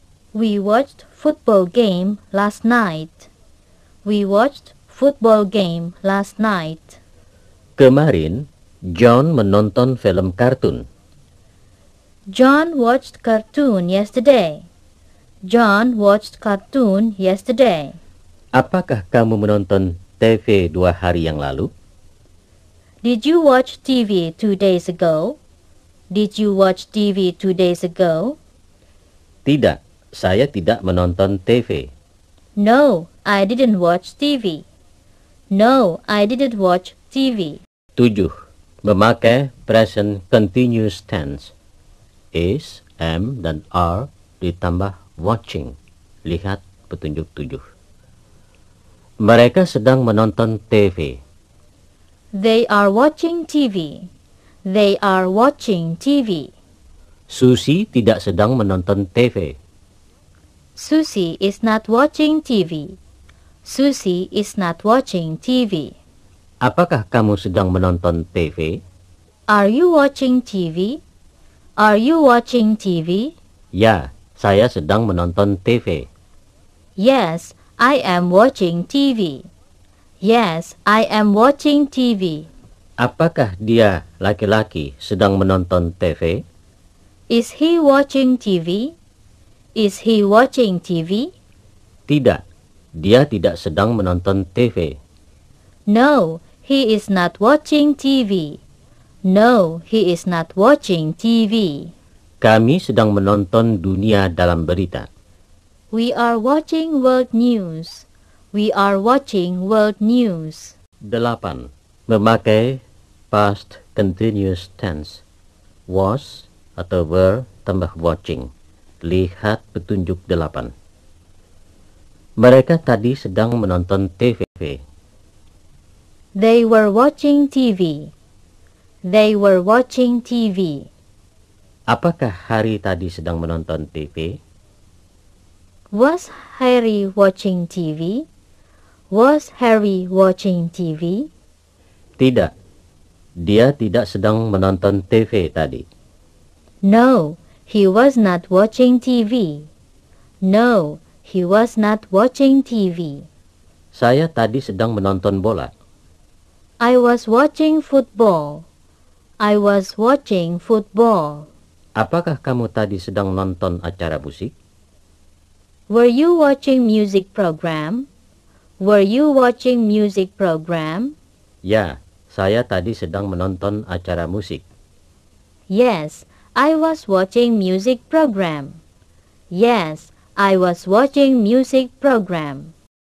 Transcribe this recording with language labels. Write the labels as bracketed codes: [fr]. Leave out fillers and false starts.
[en] We watched football game last night. We watched football game last night. [id] Kemarin, John menonton film kartun. [en] John watched cartoon yesterday. John watched cartoon yesterday. [id] Apakah kamu menonton TV 2 hari yang lalu? [en] Did you watch TV 2 days ago? Did you watch TV 2 days ago? [id] Tidak, saya tidak menonton TV. [en] No, I didn't watch TV. No, I didn't watch TV. 7. [id] Memakai present continuous tense. Is, am, dan are ditambah watching. Lihat petunjuk 7. Mereka sedang menonton TV. [en] They are watching TV. They are watching TV. [id] Susi tidak sedang menonton TV. [en] Susie is not watching TV. Susie is not watching TV. [id] Apakah kamu sedang menonton TV? [en] Are you watching TV? Are you watching TV? [id] Ya, saya sedang menonton TV. [en] Yes, I am watching TV. Yes, I am watching TV. [id] Apakah dia laki-laki sedang menonton TV? [en] Is he watching TV? Is he watching TV? [id] Tidak, dia tidak sedang menonton TV. [en] No, he is not watching TV. No, he is not watching TV. [id] Kami sedang menonton dunia dalam berita. [en] We are watching world news. We are watching world news. [id] 8. Memakai past continuous tense. Was atau were tambah watching. Lihat petunjuk 8. Mereka tadi sedang menonton TV. [en] They were watching TV. They were watching TV. [id] Apakah Hari tadi sedang menonton TV? [en] Was Harry watching TV? Was Harry watching TV? [id] Tidak. Dia tidak sedang menonton TV tadi. [en] No, he was not watching TV. No, he was not watching TV. [id] Saya tadi sedang menonton bola. [en] I was watching football. I was watching football. [id] Apakah kamu tadi sedang nonton acara musik? [en] Were you watching music program? Were you watching music program? [id] Ya, saya tadi sedang menonton acara musik. [en] Yes, I was watching music program. Yes, I was watching music program.